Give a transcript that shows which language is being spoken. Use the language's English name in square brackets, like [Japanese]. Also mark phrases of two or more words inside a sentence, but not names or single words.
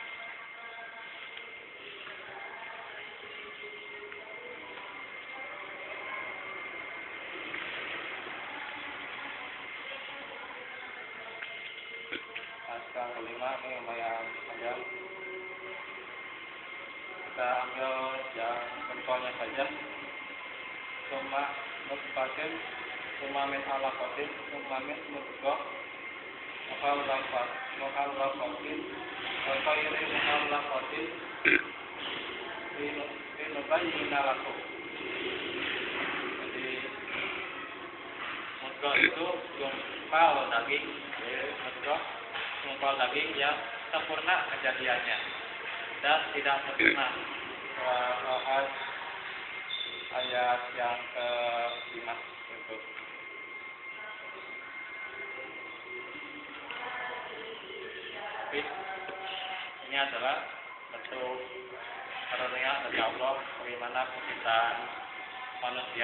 [Indonesian] Yang kelima ini lumayan panjang. Kita ambil yang contohnya saja. [Arabic] ثم نطفة، ثم من علقة، ثم من مضغة، مخلقة، خير مخلقة، لنبين لكم. [Indonesian] Jadi mudghah itu gumpal daging, mudghah gumpal daging yang sempurna kejadiannya dan tidak sempurna. Al-Hajj ayat yang ke-5 itu. Tapi ini adalah bentuk karunia dari Allah bagaimana penciptaan manusia.